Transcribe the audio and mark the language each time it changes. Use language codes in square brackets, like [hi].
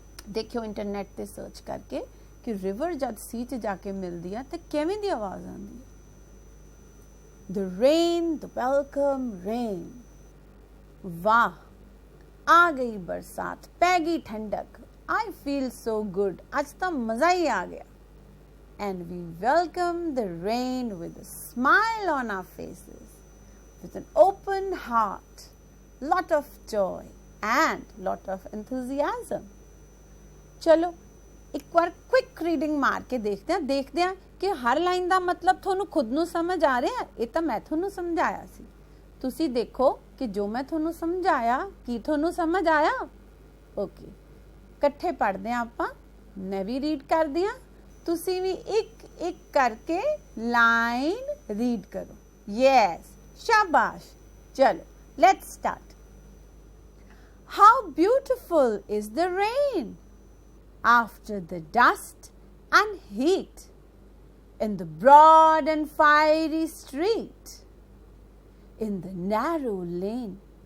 [pa] ਦੇਖਿਓ ਇੰਟਰਨੈਟ ਤੇ ਸਰਚ ਕਰਕੇ ਕਿ ਰਿਵਰ ਜਦ ਸੀ 'ਚ ਜਾ ਕੇ ਮਿਲਦੀ ਹੈ ਤੇ ਕਿਵੇਂ ਦੀ ਆਵਾਜ਼ ਆਉਂਦੀ ਹੈ। [en] The rain, the welcome rain। [pa] ਵਾਹ, ਆ ਗਈ ਬਰਸਾਤ, ਪੈ ਗਈ ਠੰਡਕ। [en] I feel so good। [pa] ਅੱਜ ਤਾਂ ਮਜ਼ਾ ਹੀ ਆ ਗਿਆ। [en] and we welcome the rain with a smile on our faces, with an open heart, lot of joy and lot of enthusiasm. [hi] चलो एक बार क्विक रीडिंग मार के देखते हैं कि हर लाइन [pa] ਦਾ ਮਤਲਬ ਤੁਹਾਨੂੰ ਖੁਦ ਨੂੰ ਸਮਝ ਆ ਰਿਹਾ ਹੈ। ਇਹ ਤਾਂ ਮੈਂ ਤੁਹਾਨੂੰ ਸਮਝਾਇਆ ਸੀ, ਤੁਸੀਂ ਦੇਖੋ ਕਿ ਜੋ ਮੈਂ ਤੁਹਾਨੂੰ ਸਮਝਾਇਆ ਕੀ ਤੁਹਾਨੂੰ ਸਮਝ ਆਇਆ। ਓਕੇ, ਇਕੱਠੇ ਪੜ੍ਹਦੇ ਹਾਂ ਆਪਾਂ। ਮੈਂ ਵੀ ਰੀਡ ਕਰਦੀ ਹਾਂ, ਤੁਸੀਂ ਵੀ ਇੱਕ ਇੱਕ ਕਰਕੇ ਲਾਈਨ ਰੀਡ ਕਰੋ। [en] Yes, शाबाश। चलो, let's start. How beautiful is the rain after the dust and heat in the broad and fiery street, in the narrow lane.